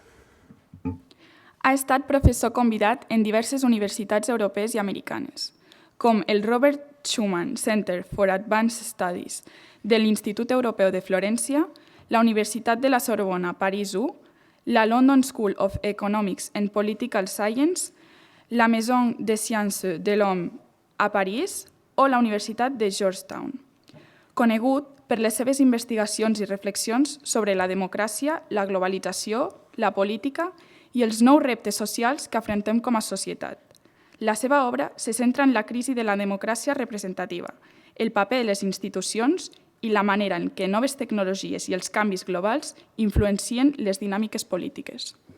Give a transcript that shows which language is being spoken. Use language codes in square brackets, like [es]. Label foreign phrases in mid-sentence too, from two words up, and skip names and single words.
[ca] Ha estat professor convidat en diverses universitats europees i americanes, com el Robert Schuman Center for Advanced Studies de l'Institut Europeu de Florència, la Universitat de la Sorbona París I, la London School of Economics and Political Science, la Maison des Sciences de l'Homme a París o la Universitat de Georgetown. Conegut per les seves investigacions i reflexions sobre la democràcia, la globalització, la política i els nous reptes socials que afrontem com a societat. La seva obra se centra en la crisi de la democràcia representativa, el paper de les institucions i la manera en què noves tecnologies i els canvis globals influencien les dinàmiques polítiques.